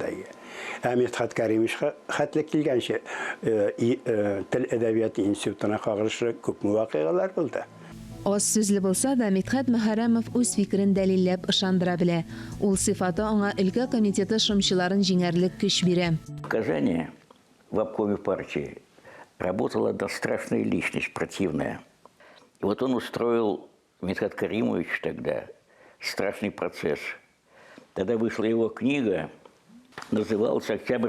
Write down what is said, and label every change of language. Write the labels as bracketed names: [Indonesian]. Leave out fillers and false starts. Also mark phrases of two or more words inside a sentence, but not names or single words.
[Tatar] Мидхәт Кәримовичка хәтле килгәнчә тел әдәбияты институтына кагылышлы күп вакыйгалар булды. Аз сүзле булса да Мидхәт Мөхәррәмов үз фикерен дәлилләп ышандыра белә. Ул сыйфаты аңа өлкә комитеты шымчыларын җиңәрлек көч бирә. [Russian] В Казани в обкоме партии работала одна страшная личность, противная. И вот он устроил, Мидхәт Кәримович тогда, страшный процесс. Тогда вышла его книга, называлась «Октябрь.